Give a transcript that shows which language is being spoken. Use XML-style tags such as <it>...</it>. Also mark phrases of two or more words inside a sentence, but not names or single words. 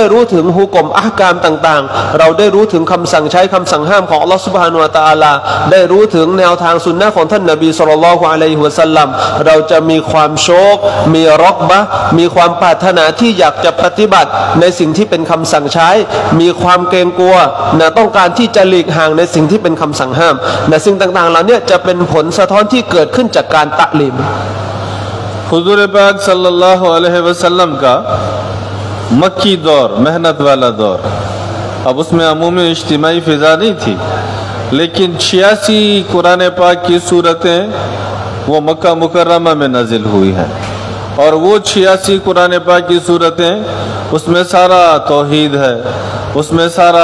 <th>รู้ถึงฮุกมอะห์กามต่างๆเราได้รู้ถึงคำสั่งใช้คำสั่งห้ามของอัลเลาะห์</th> <ar>سبحانه وتعالى</ar> <th>ได้รู้ถึงแนวทางสุนนะห์ของท่านนบี</th> <ar>صلى الله عليه وسلم</ar> <th>เราจะมีความโชคมีร็อกบะมีความปรารถนาที่อยากจะปฏิบัติในสิ่งที่เป็นคำสั่งใช้มีความเกรงกลัวนะต้องการที่จะหลีกห่างในสิ่งที่เป็นคำสั่งห้ามนะสิ่งต่างๆเหล่านี้จะเป็นผลสะท้อนที่เกิดขึ้นจากการตะลีม</th> <hi>हुजूर पाक</hi> <ar>صلى الله عليه وسلم</ar> <hi>का मक्की दौर मेहनत वाला दौर, अब उसमें अमूमी इज्तिमाई फ़िज़ा नहीं थी, लेकिन 86 कुरान पाक की सूरतें वो मक्का मुकर्रमा में नाजिल हुई हैं और वो 86 कुरान पाक की सूरतें उसमें सारा तौहीद है, उसमें सारा</hi>